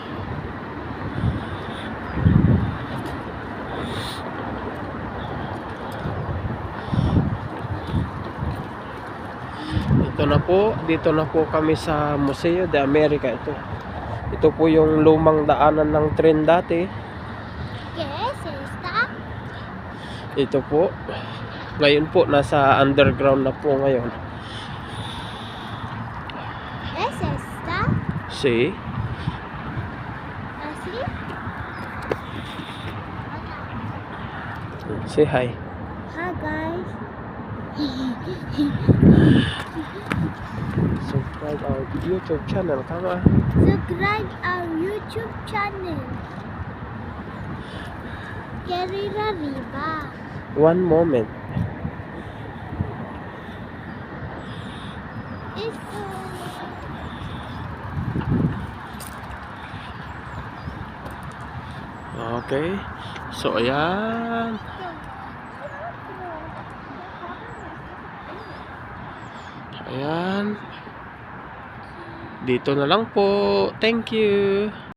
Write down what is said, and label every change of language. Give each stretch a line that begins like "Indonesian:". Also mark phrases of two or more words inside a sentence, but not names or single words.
Filipino: Ito na po, dito na po kami sa Museo de America. Ito po yung lumang daanan ng tren dati.
Spanish: ¿Qué es esta?
Filipino: Ito po. Ngayon po nasa underground na po ngayon.
Spanish: ¿Es esta?
English: See?
Spanish: ¿Así?
English: Say hi. Hi guys. Subscribe our YouTube channel. Kama. Subscribe our YouTube channel.
Spanish: Querida Riva.
English: One moment.
Filipino: Ito. Okay. So, ayan. Ayan. Dito na lang po.
English: Thank you.